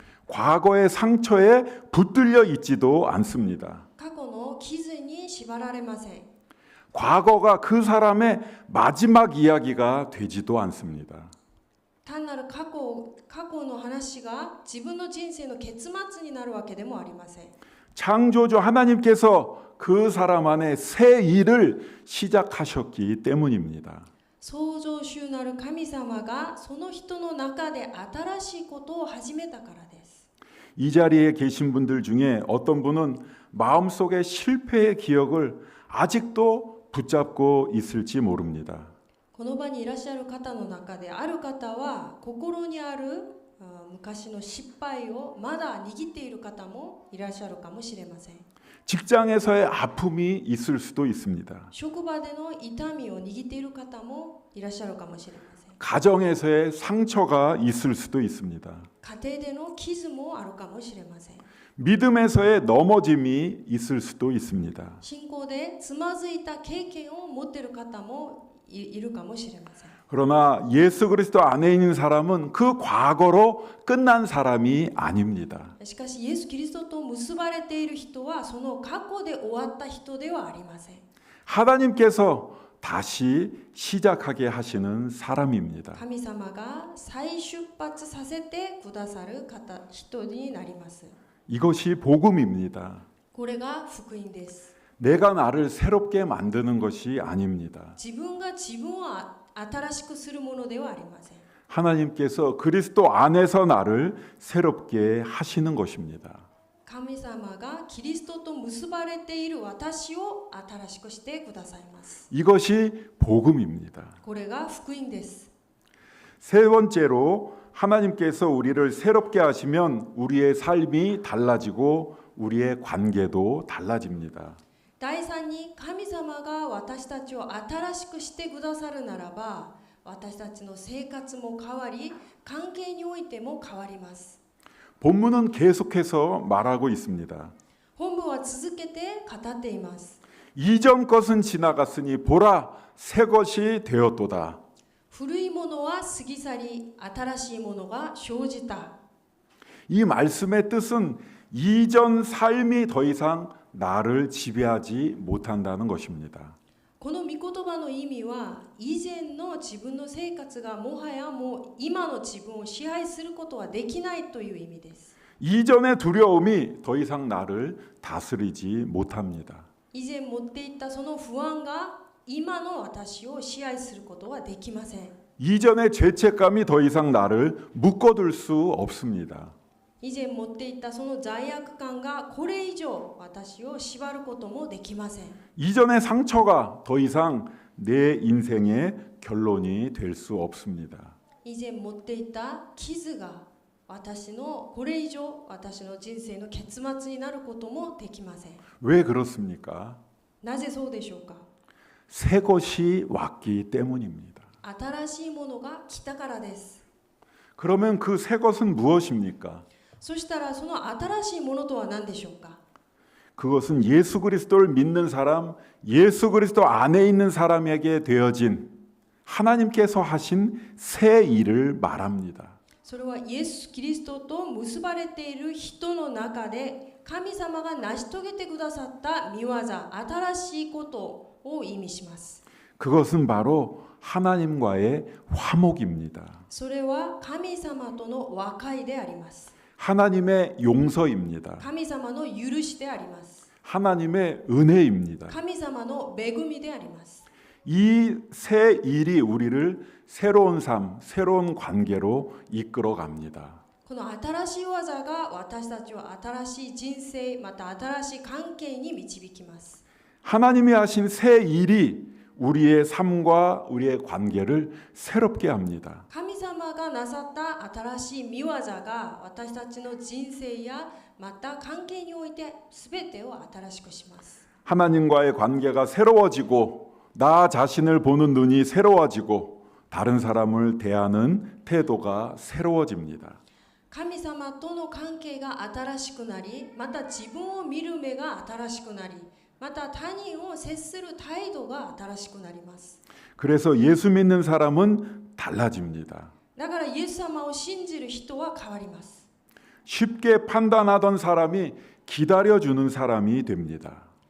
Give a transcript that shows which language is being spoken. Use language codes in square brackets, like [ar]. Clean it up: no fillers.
[ko] 과거의 상처에 붙들려 있지도 않습니다. [ja] 過去の傷に縛られません。 [ko] 과거가 그 사람의 마지막 이야기가 되지도 않습니다. [ja] 単なる過去の話が自分の人生の結末になるわけでもありません。 [ko] 창조주 하나님께서 그 사람 안에 새 일을 시작하셨기 때문입니다. [ja] 創造主なる神様がその人の中で新しいことを始めたからです。 [ko] 이 자리에 계신 분들 중에 어떤 분은 마음속의 실패의 기억을 아직도 붙잡고 있을지 모릅니다. [ja] この場にいらっしゃる方の中である方は心にある昔の失敗をまだ握っている方もいらっしゃるかもしれません。 [ko] 직장에서의 아픔이 있을 수도 있습니다. [ja] 職場での痛みを握っている方もいらっしゃるかもしれません。 [ko] 가정에서의 상처가 있을 수도 있습니다. [ja] 家庭での傷もあるかもしれません。 [ko] 믿음에서의 넘어짐이 있을 수도 있습니다. [ja] 信仰でつまずいた経験を持っている方もいるかもしれません。 [ko] 그러나 예수 그리스도 안에 있는 사람은 그 과거로 끝난 사람이 아닙니다. [ja] しかしイエス・キリストと結ばれている人はその過去で終わった人ではありません。 [ko] 하나님께서 다시 시작하게 하시는 사람입니다. [ja] 神様が再出発させてくださる人になります。 [ko] 이것이 복음입니다. [ja] これが福音です。 [ko] 내가 나를 새롭게 만드는 것이 아닙니다. [ja] 自分が自分を新しくするものではありません。 [ko] 하나님께서 그리스도 안에서 나를 새롭게 하시는 것입니다. [ja] 神様がキリストと結ばれている私を新しくしてくださいます。 [ko] 이것이 복음입니다. [ja] これが福音です。 [ko] 세 번째로 하나님께서 우리를 새롭게 하시면 우리의 삶이 달라지고 우리의 관계도 달라집니다. [ja] 第3に神様が私たちを新しくしてくださるならば私たちの生活も変わり関係においても変わります。 [ko] 본문은 계속해서 말하고 있습니다. [ja] 本文は続けて語っています。 [ko] 이전 것은 지나갔으니 보라 새 것이 되었도다. [ja] 古いものは過ぎ去り新しいものが生じた。 [ko] 이 말씀의 뜻은 이전 삶이 더 이상 나를 지배하지 못한다는 것입니다. [ja] この御言葉の意味は以前の自分の生活がもはやもう今の自分を支配することはできないという意味です。 [ko] 이전의 두려움이 더 이상 나를 다스리지 못합니다. [ja] 以前持っていたその不安が今の私を支配することはできません。 [ko] 이전의 죄책감이 더 이상 나를 묶어둘 수 없습니다. [ja] 以前持っていたその罪悪感がこれ以上私を縛ることもできません。 [ko] 이전의 상처가 더 이상 내 인생의 결론이 될 수 없습니다. [ja] 以前持っていた傷が私のこれ以上私の人生の結末になることもできません。 [ko] 왜 그렇습니까? [ja] なぜそうでしょうか。 [ko] 새 것이 왔기 때문입니다. [ja] 新しいものが来たからです。 [ko] 그러면 그 새 것은 무엇입니까? [ja] そしたらその新しいものとは何でしょうか。 [ko] 그것은 예수 그리스도를 믿는 사람, 예수 그리스도 안에 있는 사람에게 되어진 하나님께서 하신 새 일을 말합니다. [ja] それはイエス・キリストと結ばれている人の中で神様が成し遂げてくださった御業、新しいことを意味します。 [ko] 그것은 바로 하나님과의 화목입니다. [ja] それは神様との和解であります。 [ko] 하나님의 용서입니다. [ja] 神様の許しであります。 [ko] 하나님의 은혜입니다. [ja] 神様の恵みであります。 [ko] 이 세 일이 우리를 새로운 삶, 새로운 관계로 이끌어 갑니다. [ja] この新しい技が私たちを新しい人生、また新しい関係に導きます。 [ko] 하나님이 하신 새 일이 우리의 삶과 우리의 관계를 새롭게 합니다. [ja] 神様がなさった新しい御業が私たちの人生やまた関係において全てを新しくします。 [ko] 하나님과의 관계가 새로워지고 나 자신을 보는 눈이 새로워지고 다른 사람을 대하는 태도가 새로워집니다. [ja] 神様との関係が新しくなり、また自分を見る目が新しくなり、また他人を接する態度が新しくなります。 [ko] 그래서 예수 믿는 사람은 달라집니다. [ja] だからイエス様を信じる人は変わります。 [ko] 쉽게 판단하던 사람이 기다려주는 사람이 됩니다.